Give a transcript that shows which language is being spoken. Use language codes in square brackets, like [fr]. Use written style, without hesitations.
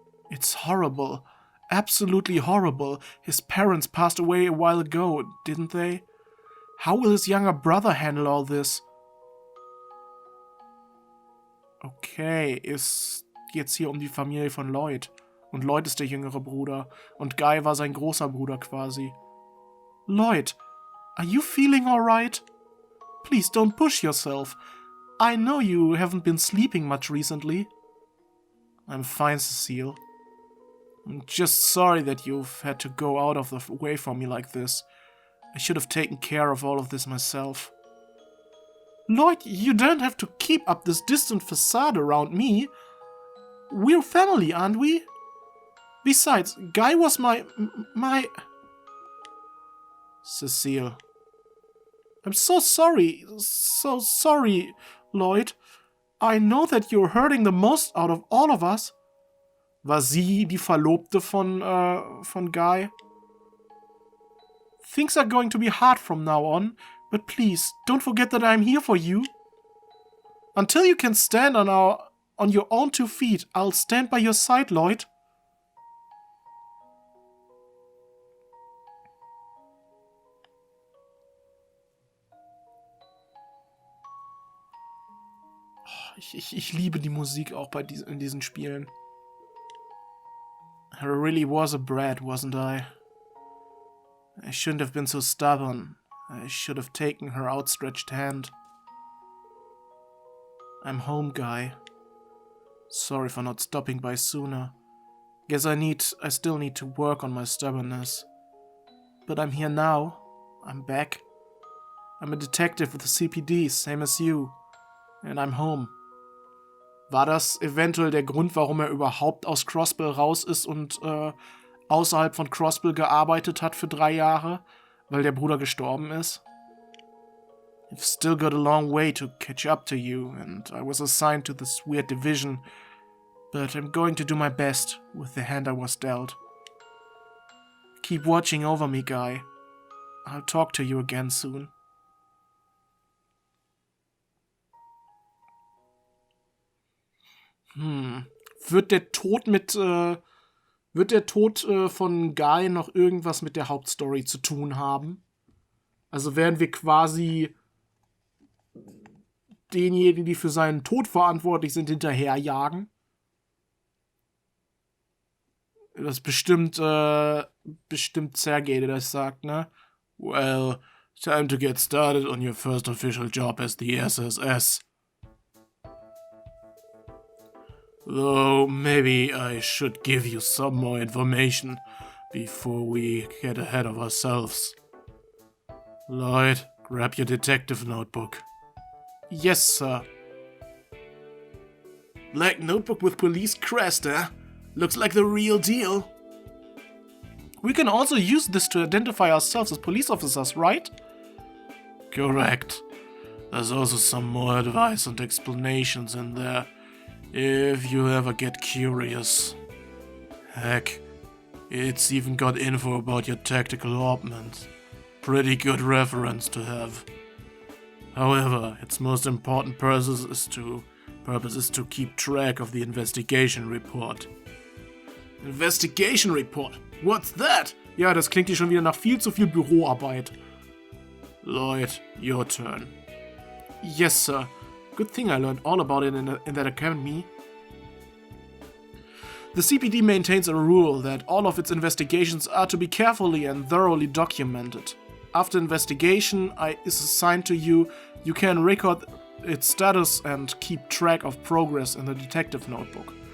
[en] It's horrible. Absolutely horrible. His parents passed away a while ago, didn't they? How will his younger brother handle all this? [de] Okay, es geht's hier um die Familie von Lloyd. Und Lloyd ist der jüngere Bruder. Und Guy war sein großer Bruder quasi. [en] Lloyd, are you feeling alright? Please don't push yourself. I know you haven't been sleeping much recently. I'm fine, Cecile. I'm just sorry that you've had to go out of the way from me like this. I should have taken care of all of this myself. Lloyd, you don't have to keep up this distant facade around me. We're family, aren't we? Besides, Guy was my... Cecile. I'm so sorry, Lloyd. I know that you're hurting the most out of all of us. [de] War sie die Verlobte von Guy? [en] Things are going to be hard from now on, but please, don't forget that I'm here for you. Until you can stand on your own 2 feet, I'll stand by your side, Lloyd. [de] Ich liebe die Musik auch in diesen Spielen. [en] I really was a brat, wasn't I? I shouldn't have been so stubborn. I should have taken her outstretched hand. I'm home, Guy. Sorry for not stopping by sooner. Guess I still need to work on my stubbornness. But I'm here now. I'm back. I'm a detective with the CPD, same as you. And I'm home. [de] War das eventuell der Grund, warum er überhaupt aus Crossbell raus ist und außerhalb von Crossbell gearbeitet hat für 3 Jahre, weil der Bruder gestorben ist? [en] I've still got a long way to catch up to you, and I was assigned to this weird division, but I'm going to do my best with the hand I was dealt. Keep watching over me, Guy. I'll talk to you again soon. [de] Wird der Tod von Guy noch irgendwas mit der Hauptstory zu tun haben? Also werden wir quasi denjenigen, die für seinen Tod verantwortlich sind, hinterherjagen? Das ist bestimmt Sergei, der das sagt, ne? [en] Well, Time to get started on your first official job as the SSS. Though maybe I should give you some more information before we get ahead of ourselves. Lloyd, grab your detective notebook. Yes, sir. Black notebook with police crest, eh? Looks like the real deal. We can also use this to identify ourselves as police officers, right? Correct. There's also some more advice and explanations in there, if you ever get curious. Heck, it's even got info about your tactical orbment. Pretty good reference to have. However, its most important purpose is to keep track of the investigation report. Investigation report? What's that? [de] Ja, das klingt hier schon wieder nach viel zu viel Büroarbeit. [en] Lloyd, your turn. Yes, sir. Good thing I learned all about it in that academy. The CPD maintains a rule that all of its investigations are to be carefully and thoroughly documented. After investigation is assigned to you, you can record its status and keep track of progress in the detective notebook.